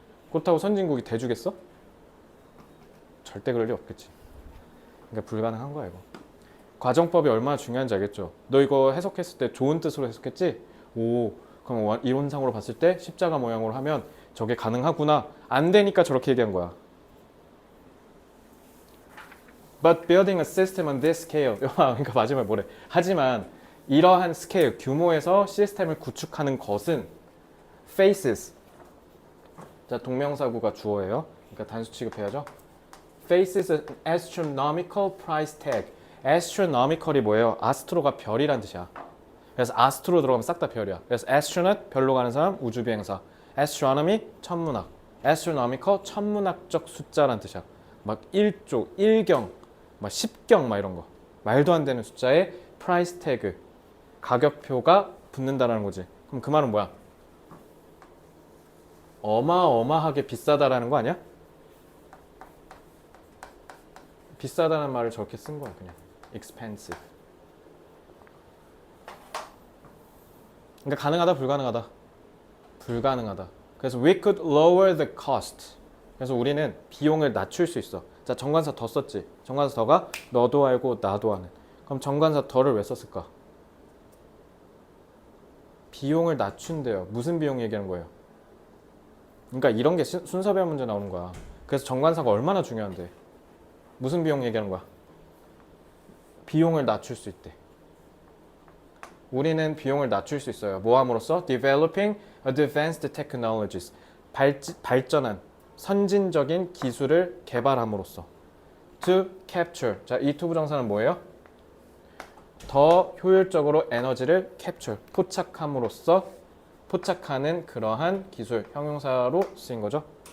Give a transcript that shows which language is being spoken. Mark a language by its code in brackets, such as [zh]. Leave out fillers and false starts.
[ko] 그렇다고 선진국이 대주겠어? 절대 그럴 리 없겠지. 그러니까 불가능한 거야 이거. 과정법이 얼마나 중요한지 알겠죠? 너 이거 해석했을 때 좋은 뜻으로 해석했지? 오, 그럼 이론상으로 봤을 때 십자가 모양으로 하면 저게 가능하구나. 안 되니까 저렇게 얘기한 거야. [en] But building a system on this scale. [ko] 그러니까 마지막에 뭐래? 하지만 이러한 스케일, 규모에서 시스템을 구축하는 것은 faces. 자, 동명사구가 주어예요. 그러니까 단수 취급해야죠. [en] faces an astronomical price tag. [ko] astronomical이 뭐예요? 아스트로가 별이란 뜻이야. 그래서 아스트로 들어가면 싹 다 별이야. 그래서 astronaut, 별로 가는 사람, 우주비행사. astronomy, 천문학. astronomical, 천문학적 숫자란 뜻이야. 막 1조, 1경, 막 10경 막 이런 거. 말도 안 되는 숫자에 price tag, 가격표가 붙는다라는 거지. 그럼 그 말은 뭐야? 어마어마하게 비싸다라는 거 아니야? 비싸다는 말을 저렇게 쓴 거야 그냥. [en] expensive. [ko] 그러니까 가능하다, 불가능하다. 불가능하다. [en] 그래서 we could lower the cost. [ko] 그래서 우리는 비용을 낮출 수 있어. 자, 정관사 더 썼지. 정관사 더가 너도 알고 나도 아는. 그럼 정관사 더를 왜 썼을까? 비용을 낮춘대요. 무슨 비용 얘기하는 거예요? 그러니까 이런 게 순서별 문제 나오는 거야. 그래서 정관사가 얼마나 중요한데. 무슨 비용 얘기하는 거야? 비용을 낮출 수 있대. 우리는 비용을 낮출 수 있어요. 뭐 함으로써? [en] Developing advanced technologies. [ko] 발전한 선진적인 기술을 개발함으로써. [en] To capture. [ko] 자, 이 to 부정사는 뭐예요? 더 효율적으로 에너지를 capture, 포착함으로써 포착하는 그러한 기술, 형용사로 쓰인 거죠.